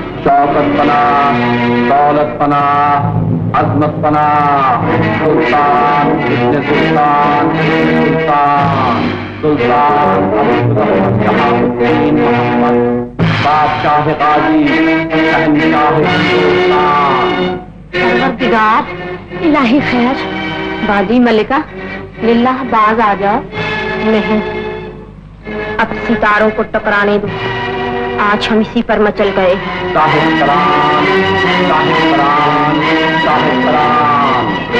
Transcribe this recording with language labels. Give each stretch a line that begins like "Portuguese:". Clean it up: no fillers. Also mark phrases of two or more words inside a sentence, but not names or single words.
Hindi: शौकत पना, दौलत पना, अजमत पना, सुल्तान इब्ने सुल्तान, सुल्तान सुल्तान जहांगीर मोहम्मद बादशाह गाजी शहंशाह हिंदुस्तान। परवरदिगार इलाही खैर। बाजी मलिका लिल्लाह बाज आ जाओ। नहीं, अब सितारों को टकराने दो। आज हम इसी पर मचल गए हैं। साहिब करान, साहिब करान, साहिब करान।